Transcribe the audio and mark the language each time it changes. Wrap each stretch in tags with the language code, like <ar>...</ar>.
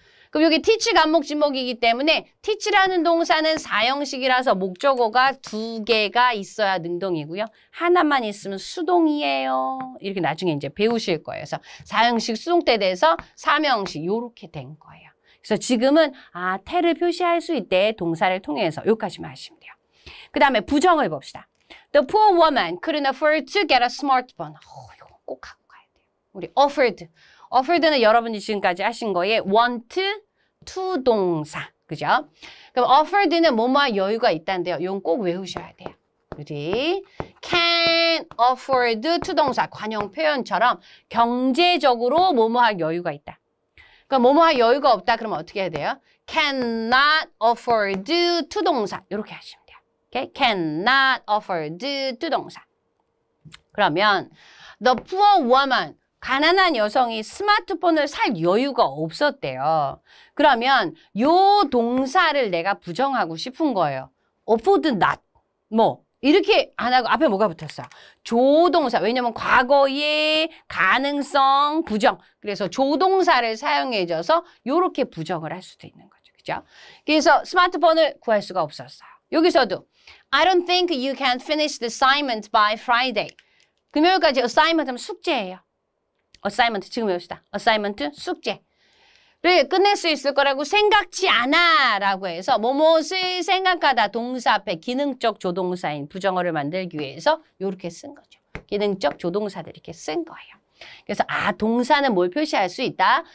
<ko>그럼 여기 teach, 간목, 진목이기 때문에 teach라는 동사는 사형식이라서 목적어가 2개가 있어야 능동이고요. 하나만 있으면 수동이에요. 이렇게 나중에 이제 배우실 거예요. 그래서 사형식, 수동태에 대해서 삼형식 이렇게 된 거예요. 그래서 지금은 태를 표시할 수 있대. 동사를 통해서 여기까지만 하시면 돼요. 그 다음에 부정을 봅시다.</ko> <en>The poor woman couldn't afford to get a smartphone.</en> <ko>이거 꼭 하고 가야 돼요. 우리 offered. offered는 여러분이 지금까지 하신 거에 want, to 동사. 그죠? 그럼 offered는 뭐뭐 여유가 있다는데요. 이건 꼭 외우셔야 돼요. 우리 can afford to 동사 관용 표현처럼 경제적으로 뭐뭐 할 여유가 있다. 그럼 뭐뭐 할 여유가 없다. 그러면 어떻게 해야 돼요? cannot afford to 동사. 이렇게 하시면 돼요. Okay? cannot afford to 동사. 그러면 the poor woman 가난한 여성이 스마트폰을 살 여유가 없었대요. 그러면 요 동사를 내가 부정하고 싶은 거예요. afford not. 뭐 이렇게 안 하고 앞에 뭐가 붙었어요? 조동사. 왜냐면 과거의 가능성 부정. 그래서 조동사를 사용해줘서 요렇게 부정을 할 수도 있는 거죠. 그죠? 그래서 스마트폰을 구할 수가 없었어요. 여기서도</ko> <en>I don't think you can finish the assignment by Friday.</en> <ko>금요일까지 assignment 하면 숙제예요. assignment 지금 외웁시다. assignment 숙제를 끝낼 수 있을 거라고 생각지 않아 라고 해서 뭐뭇을 생각하다 동사 앞에 기능적 조동사인 부정어를 만들기 위해서 이렇게 쓴 거죠. 기능적 조동사들 이렇게 쓴 거예요. 그래서 동사는 뭘 표시할 수 있다?</ko>